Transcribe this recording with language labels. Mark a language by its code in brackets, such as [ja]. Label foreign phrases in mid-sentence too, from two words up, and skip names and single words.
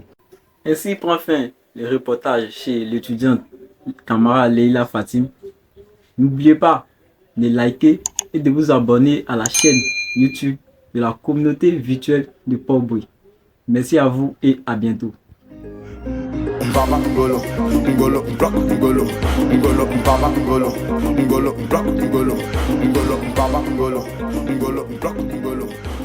[fr] Ainsi prend fin le reportage chez l'étudiante Kamara Leila Fatim. N'oubliez pas de liker et de vous abonner à la chaîne YouTube de la communauté virtuelle de Port-Bouille. Merci à vous et à bientôt. Baba Ngolo, Ngolo, block Ngolo, Ngolo, Baba Ngolo, Ngolo, block Ngolo, Ngolo, Baba Ngolo, Ngolo, block Ngolo.